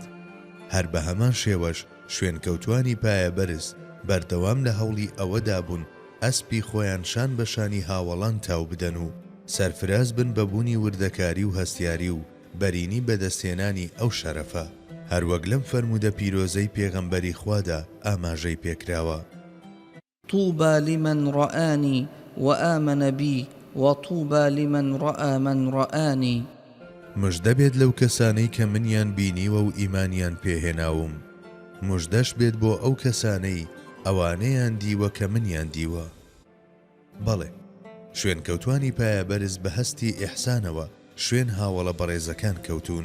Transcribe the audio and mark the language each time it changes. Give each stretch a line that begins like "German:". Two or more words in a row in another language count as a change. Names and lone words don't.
Central Kurdish: هەر بە هەمان شێوەش شوێنکەوتوانی پایە بەرز بەردەوام لە هەوڵی ئەوەدا بوون ئەسپی خۆیان شان بەشانی هاوڵان تاو بدەن و سەرفراز بن بەبوونی وردەکاری و هەستیاری و بەرینی بەدەستێنانی ئەو شەرەفە، هەروەک لەم فەرموودە پیرۆزەی پێغەمبەری خوادا ئاماژەی پێکراوە.
Arabic: طوبى لمن رآني وآمن بي وطوبى لمن رأى من رآني.
Central Kurdish: مژدە بێت لەو کەسانەی کە منیان بینیوە و ئیمانیان پێهێناوم، مژدەش بێت بۆ ئەو کەسانەی ئەوانەیان دیوە کە منیان دیوە. بەڵێ شوێنکەوتوانی پایە بەرز بە هەستی ئیحسانەوە شوێن هاوڵە بەڕێزەکان کەوتون.